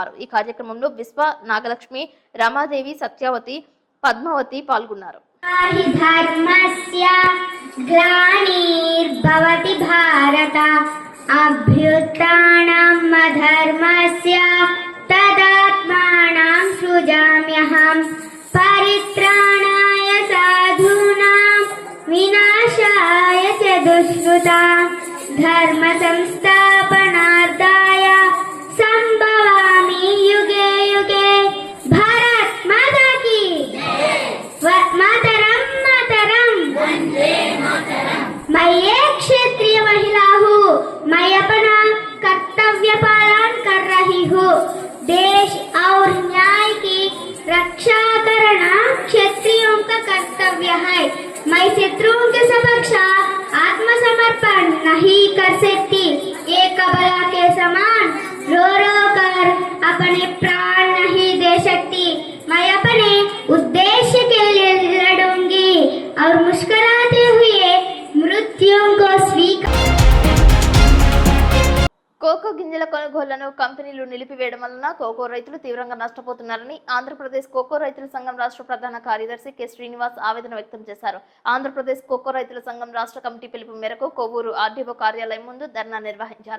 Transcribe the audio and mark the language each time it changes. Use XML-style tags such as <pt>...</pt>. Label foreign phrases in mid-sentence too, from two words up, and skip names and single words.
<te>ఈ కార్యక్రమంలో విశ్వ, నాగలక్ష్మి, రమాదేవి, సత్యవతి, పద్మావతి పాల్గొన్నారు.</te> <sa>గ్లానిర్భవతి భారత అభ్యుత్థానం అధర్మస్య తదాత్మానం సృజామ్యహం పరిత్రాణాయ సాధూనాం వినాశాయ చ దుష్కృతాం ధర్మ సంస్థాపనార్థాయ సంభవామి యుగే యుగే.</sa> <hi>भारत माता की मातरम मातरम मैं एक क्षेत्रीय महिला हूँ. मैं अपना कर्तव्य पालन कर रही हूँ. देश और न्याय की रक्षा करना क्षेत्रियों का कर्तव्य है. मैं शत्रुओं के समक्ष आत्मसमर्पण नहीं कर सकती. एक बला के समान रो रो कर अपने प्राण नहीं दे सकती. मैं अपने उद्देश्य के लिए लड़ूंगी और मुस्कुराते हुए मृत्यु को स्वीकार.</hi> <te>కోకో గింజల కొనుగోళ్లను కంపెనీలు నిలిపివేయడం వలన కోకో రైతులు తీవ్రంగా నష్టపోతున్నారని ఆంధ్రప్రదేశ్ కోకో రైతుల సంఘం రాష్ట్ర ప్రధాన కార్యదర్శి కె శ్రీనివాస్ ఆవేదన వ్యక్తం చేశారు. ఆంధ్రప్రదేశ్ కోకో రైతుల సంఘం రాష్ట్ర కమిటీ పిలుపు మేరకు కొవ్వూరు ఆర్డీఓ కార్యాలయం ముందు ధర్నా నిర్వహించారు.</te>